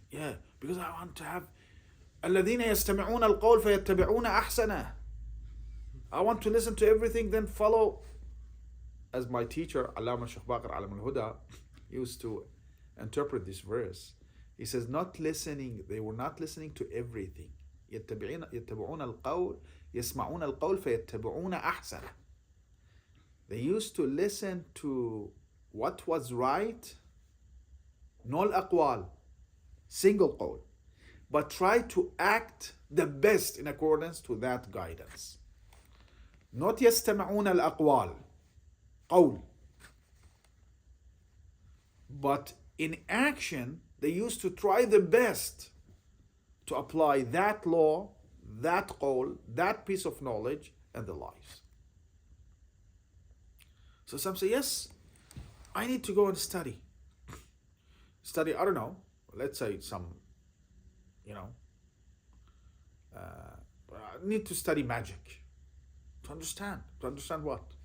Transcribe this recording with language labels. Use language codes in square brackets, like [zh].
[en] Yeah, because I want to have [ar] الذين يستمعون القول فيتبعون أحسنه. [en] I want to listen to everything, then follow. As my teacher, Allama Shaykh Baqir Alam al-Huda, used to interpret this verse. He says, they were not listening to everything. [ar] يتبعون القول يسمعون القول فيتبعون أحسنه. [en] They used to listen to what was right, no الأقوال, single قول, but try to act the best in accordance to that guidance. Not [ar] يستمعون الأقوال, قول. [en] But in action, they used to try the best to apply that law, that قول, that piece of knowledge in their lives. So some say, yes, I need to go and study. Study, I don't know, let's say some, I need to study magic. To understand. To understand what?